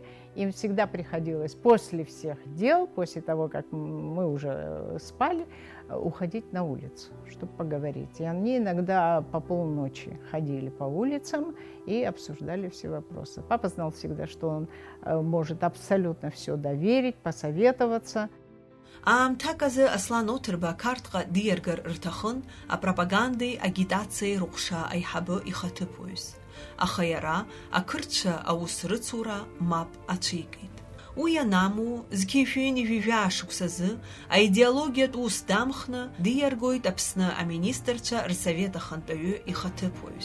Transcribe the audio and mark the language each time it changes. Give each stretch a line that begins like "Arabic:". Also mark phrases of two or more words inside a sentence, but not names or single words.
Russian: Им всегда приходилось после всех дел, после того, как мы уже спали, уходить на улицу, чтобы поговорить. И они иногда по полночи ходили по улицам и обсуждали все вопросы. Папа знал всегда, что он может абсолютно все доверить, посоветоваться.
Abkhazian: Аамҭаказы Аслан Оҭырба Қарҭҟа диергар рҭахын апропагандеи агитациеи рҟәша аиҳабы ихаҭыԥуаҩс. Аха иара ақырҭцәа аус рыцура мап ацәикит. Уи ианаму зқьишәини-жәижәаа шықәсазы аидеологиатә ус дамхны диаргоит Аԥсны аминистрцәа рсовет ахантәаҩы ихаҭыԥуаҩс.